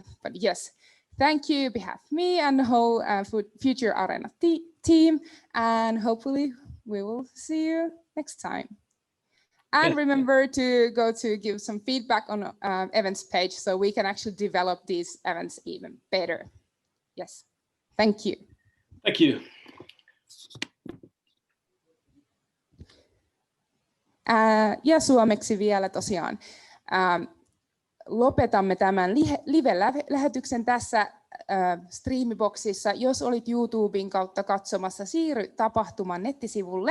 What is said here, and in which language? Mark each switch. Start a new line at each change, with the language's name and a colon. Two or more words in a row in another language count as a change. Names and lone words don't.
English: But yes, thank you on behalf of me and the whole Future Areena team, and hopefully we will see you next time. And remember to go to give some feedback on events page so we can actually develop these events even better. Yes, thank you. Thank you.
Finnish: Ja suomeksi vielä tosiaan. Lopetamme tämän live-lähetyksen tässä Streamiboxissa. Jos olit YouTuben kautta katsomassa, siirry tapahtuman nettisivulle.